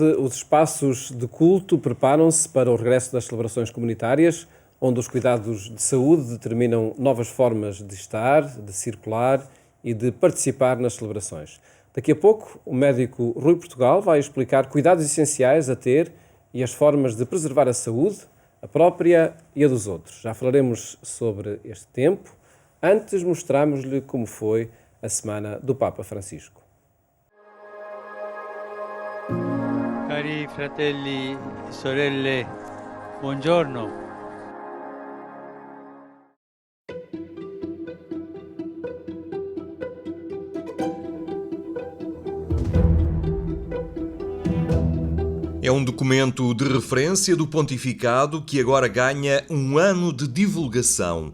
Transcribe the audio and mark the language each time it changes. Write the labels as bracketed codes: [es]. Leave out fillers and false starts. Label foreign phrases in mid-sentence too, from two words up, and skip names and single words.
[pt] Os espaços de culto preparam-se para o regresso das celebrações comunitárias, onde os cuidados de saúde determinam novas formas de estar, de circular e de participar nas celebrações. Daqui a pouco, o médico Rui Portugal vai explicar cuidados essenciais a ter e as formas de preservar a saúde, a própria e a dos outros. Já falaremos sobre este tempo. Antes, mostramos-lhe como foi a semana do Papa Francisco. [it] Cari fratelli e sorelle, buongiorno. [pt] É um documento de referência do pontificado que agora ganha um ano de divulgação.